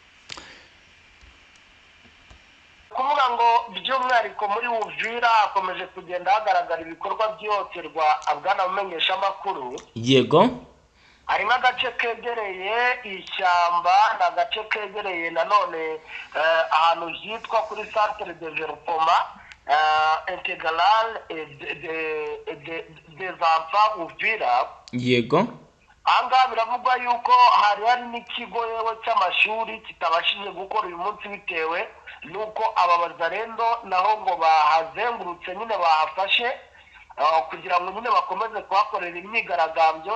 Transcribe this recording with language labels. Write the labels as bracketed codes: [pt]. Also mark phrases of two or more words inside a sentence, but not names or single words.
[rw] Kuvuga ngo by'umwihariko muri Uvira hakomeje kugenda hagaragara ibikorwa by'ihohoterwa abwana bamenyesha amakuru. Yego, hari nk'agace kegereye ishyamba, n'agace kegereye nanone ahantu hitwa kuri centre de développement intégral des enfants Uvira. yego, ahangaha biravugwa yuko hari n'ikigo yewe cy'amashuri kitabashije gukora uyu munsi bitewe nuko aba bazarendo naho ngo bahazengurutse nyine bahafashe kugira ngo nyine bakomeze kuhakorera imyigaragambyo.